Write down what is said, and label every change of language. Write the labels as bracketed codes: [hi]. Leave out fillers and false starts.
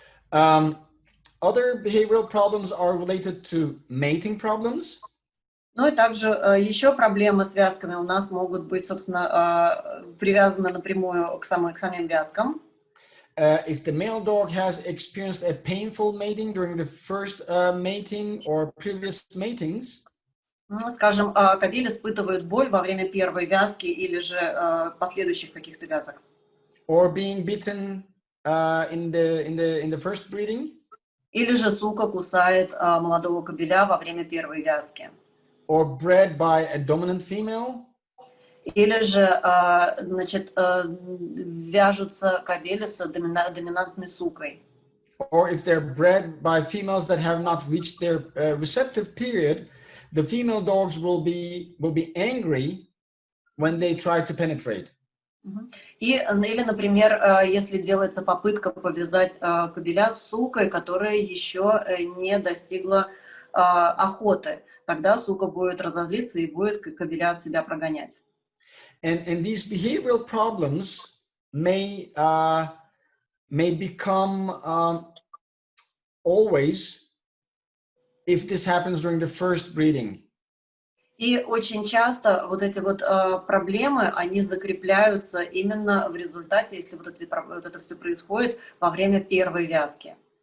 [en] Other behavioral problems are related to mating problems. [ru] Ну и также еще проблемы с вязками у нас могут быть, собственно, привязаны напрямую к самим вязкам. [en] If the male dog has experienced a painful mating during the first mating or previous matings, [ru] скажем, кобель испытывает боль во время первой вязки или же последующих каких-то вязок. [en] Or being bitten in the first breeding. [ru] Или же сука кусает молодого кобеля во время первой вязки. [en] Or bred by a dominant female. [ru] Или же, значит, вяжутся кобели с доминантной сукой. [en] Or if they're bred by females that have not reached their receptive period, the female dogs will be angry when they try to penetrate. [ru] Или, например, если делается попытка повязать кобеля с сукой, которая еще не достигла охоты, тогда сука будет разозлиться и будет кобеля от себя прогонять. [en] And these behavioral problems may become always if this happens during the first breeding. [ru] И очень часто вот эти вот проблемы, они закрепляются именно в результате, если вот это все происходит во время первой вязки.